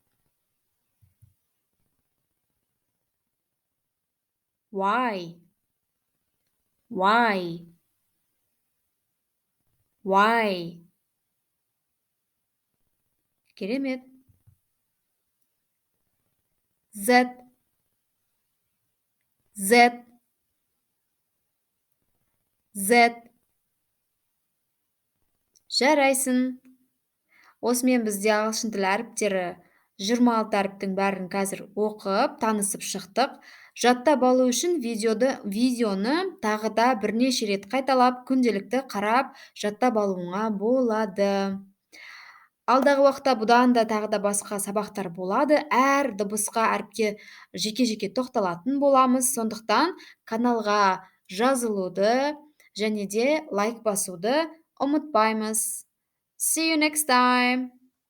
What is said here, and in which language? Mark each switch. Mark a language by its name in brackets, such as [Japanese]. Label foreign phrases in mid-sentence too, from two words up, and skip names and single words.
[English] Y, Y, Y. Керемет. Z, Z, Z. [Kazakh] Жарайсың. Осымен бізде ағылшын тілі әріптері 26 әріптің бәрін қазір оқып, танысып шықтық. Жаттап алу үшін видеоны тағы да бірнеше рет қайталап, күнделікті қарап, жаттап алуыңа болады. Алдағы уақытта бұдан да тағы да басқа сабақтар болады. Әр дыбысқа, әріпке жеке-жеке тоқталатын боламыз. Сондықтан каналға жазылуды және де лайк басуды ұмытпаймыз. [English] See you next time.